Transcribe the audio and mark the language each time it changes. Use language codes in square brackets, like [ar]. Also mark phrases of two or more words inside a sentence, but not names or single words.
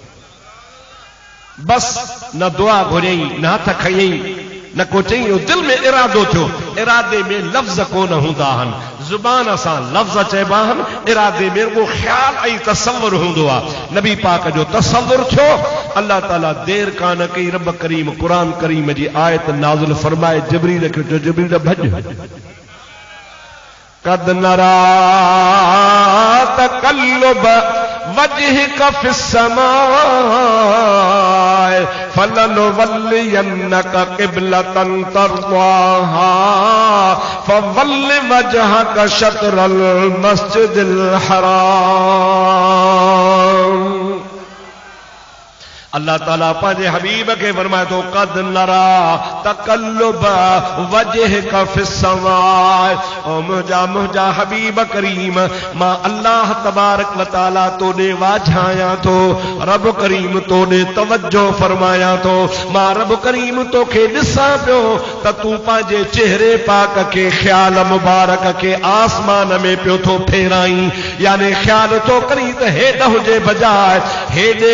[sd] बस न दुआ घुरियई न हथ खयई न को चई दिल में इरादो थियो इरादे में लफ्ज कोन हूंदा आहिनि जुबान सां लफ्ज चइबा आहिनि इरादे में वो ख्याल ऐं तसव्वुर हूंदो आहे नबी पाक जो तसव्वुर थियो अल्लाह ताला देर कान कई रब करीम कुरान करीम जी आयत नाज़िल फरमाए जिब्रील खे जो जिब्रील भॼ [ar] قد نرى تقلب وجهك في السماء فلنولينك قبلة ترضاها فول وجهك شطر المسجد [sd] हराम अल्लाह ताला पांजे हबीब के फरमाए तो [ar] قد نرى تقلب وجهك في السماء [sd] ओ मुझा हबीब करीम मां अल्लाह तबारक व तआला तोने वाझाया तो रब करीम तोने तवज्जो फरमाया तो मां रब करीम तोखे ॾिसां पियो त तू पांजे चेहरे पाक के ख्याल मुबारक के आसमान में पियो थो फेराई यानी ख्याल तो करी त हेॾ हुजे बजाए हेॾे